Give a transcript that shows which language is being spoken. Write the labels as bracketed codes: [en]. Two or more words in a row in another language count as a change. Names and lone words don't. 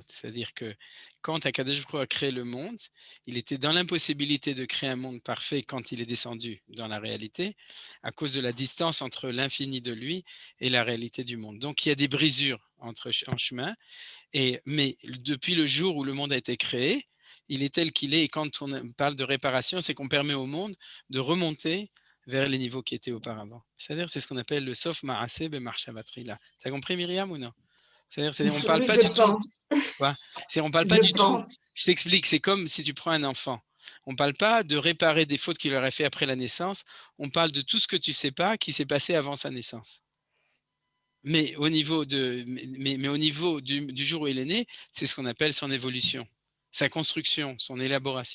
[fr] C'est-à-dire que quand [he] הקדוש ברוך הוא [fr] a créé le monde, il était dans l'impossibilité de créer un monde parfait quand il est descendu dans la réalité, à cause de la distance entre l'infini de lui et la réalité du monde. Donc il y a des brisures en chemin. Mais depuis le jour où le monde a été créé, il est tel qu'il est. Et quand on parle de réparation, c'est qu'on permet au monde de remonter vers les niveaux qui étaient auparavant. C'est-à-dire, c'est ce qu'on appelle le [he] סוף מעשה במחשבת תחילה. [fr] Tu as compris, Myriam, ou non? C'est-à-dire, on ne parle pas du tout. Quoi? On parle pas du tout. Je t'explique, c'est comme si tu prends un enfant. On ne parle pas de réparer des fautes qu'il aurait fait après la naissance. On parle de tout ce que tu ne sais pas qui s'est passé avant sa naissance. Mais au niveau, au niveau du jour où il est né, c'est ce qu'on appelle son évolution, sa construction, son élaboration.